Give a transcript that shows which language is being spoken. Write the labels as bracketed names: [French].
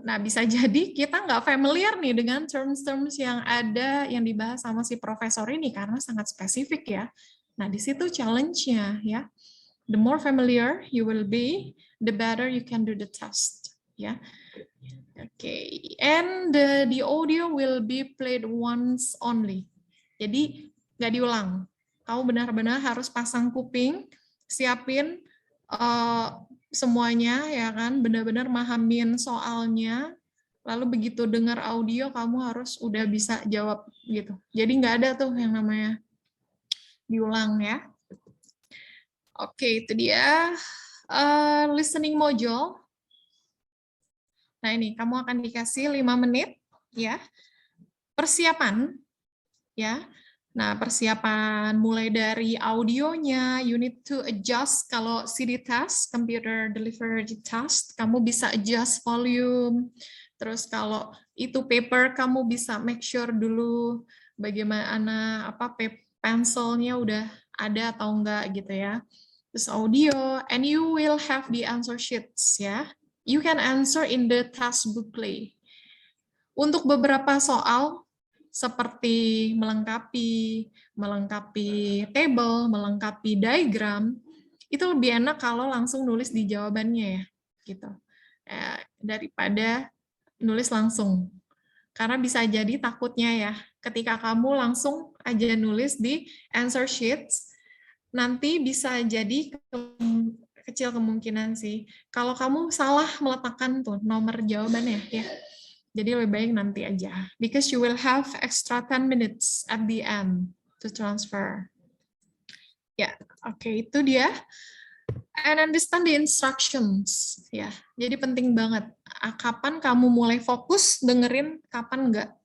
[Indonesian] Nah, bisa jadi kita nggak familiar nih dengan terms-terms yang ada yang dibahas sama si profesor ini karena sangat spesifik ya. Nah, di situ challenge-nya ya. [English] The more familiar you will be, the better you can do the test. Ya. Okay. And the audio will be played once only. [Indonesian] Jadi nggak diulang. Kamu benar-benar harus pasang kuping, siapin semuanya ya kan, benar-benar mahamin soalnya, lalu begitu dengar audio kamu harus udah bisa jawab gitu. Jadi nggak ada tuh yang namanya diulang ya. Oke, itu dia listening module. Nah, ini kamu akan dikasih 5 menit ya. Persiapan ya. Nah, persiapan mulai dari audionya, [English] you need to adjust [Indonesian] kalau CD task, computer delivered task, kamu bisa adjust volume. Terus kalau itu paper, kamu bisa [English] make sure [Indonesian] dulu bagaimana pensilnya udah ada atau enggak gitu ya. Terus audio, [English] and you will have the answer sheets ya. You can answer in the task booklet. [Indonesian] Untuk beberapa soal, seperti melengkapi table, melengkapi diagram, itu lebih enak kalau langsung nulis di jawabannya ya, gitu. Daripada nulis langsung. Karena bisa jadi takutnya ya, ketika kamu langsung aja nulis di [English] answer sheets, [Indonesian] nanti bisa jadi kecil kemungkinan sih. Kalau kamu salah meletakkan tuh nomor jawabannya ya. Jadi lebih baik nanti aja. [English] Because you will have extra 10 minutes at the end to transfer. [Indonesian] Ya, oke, itu dia. [English] And understand the instructions. [Indonesian] Ya, jadi penting banget. Kapan kamu mulai fokus dengerin, kapan enggak.